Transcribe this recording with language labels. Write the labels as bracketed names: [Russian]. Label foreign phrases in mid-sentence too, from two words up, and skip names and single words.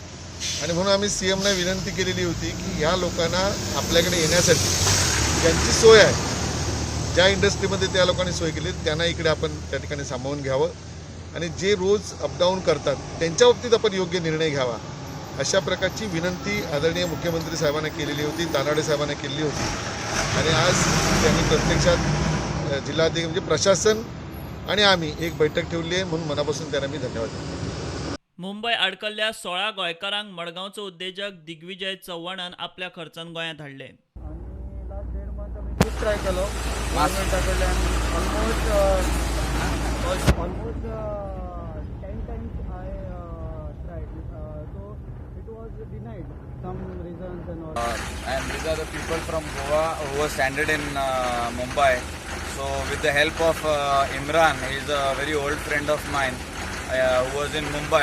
[Marathi] आणि म्हणून आम्ही सीएमना विनंती केलेली होती की ह्या लोकांना आपल्याकडे येण्यासाठी ज्यांची सोय आहे, ज्या इंडस्ट्रीमध्ये त्या लोकांनी सोय केली त्यांना इकडे आपण त्या ठिकाणी सामावून घ्यावं आणि जे रोज अपडाऊन करतात त्यांच्या बाबतीत आपण योग्य निर्णय घ्यावा, अशा प्रकारची विनंती आदरणीय मुख्यमंत्री साहेबांना केलेली होती, दानवडे साहेबांना केली होती. आणि आज त्यांनी प्रत्यक्षात जिल्हाधिकारी म्हणजे प्रशासन आणि आम्ही एक बैठक ठेवली आहे, म्हणून मनापासून त्यांना मी धन्यवाद देतो. [Konkani] मुंबय अडकल्ल्या 16 गोंयकारांक मडगांवचो उद्योजक दिग्विजय चव्हाणान आपल्या खर्चान गोंयांत हाडले. ट्राय केलो गव्हर्मेंटा कडल्यान ऑलमोस्ट [English] 10 times I tried, so it was denied some reasons and all. And these are the people from Goa who were stranded in Mumbai. So with the help of Imran, he is a very old friend of mine who was in Mumbai.